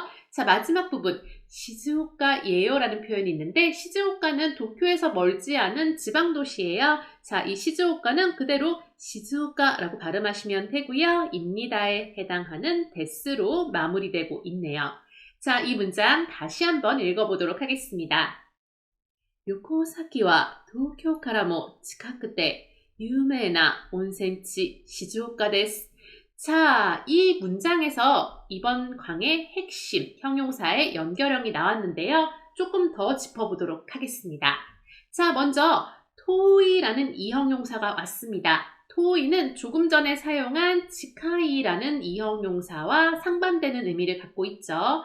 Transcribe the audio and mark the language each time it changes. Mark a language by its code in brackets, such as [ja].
[ko] 자, 마지막 부분 시즈오카예요 라는 표현이 있는데 시즈오카는 도쿄에서 멀지 않은 지방도시예요. 자, 이 시즈오카는 그대로 시즈오카라고 발음하시면 되고요. 입니다에 해당하는 데스로 마무리되고 있네요. 자, 이 문장 다시 한번 읽어보도록 하겠습니다. [ja] 旅行先は東京からも近くて有名な温泉地静岡です. [ko] 자, 이 문장에서 이번 강의 핵심 형용사의 연결형이 나왔는데요. 조금 더 짚어보도록 하겠습니다. 자, 먼저 토이라는 이 형용사가 왔습니다. 토이는 조금 전에 사용한 치카이라는 이형용사와 상반되는 의미를 갖고 있죠.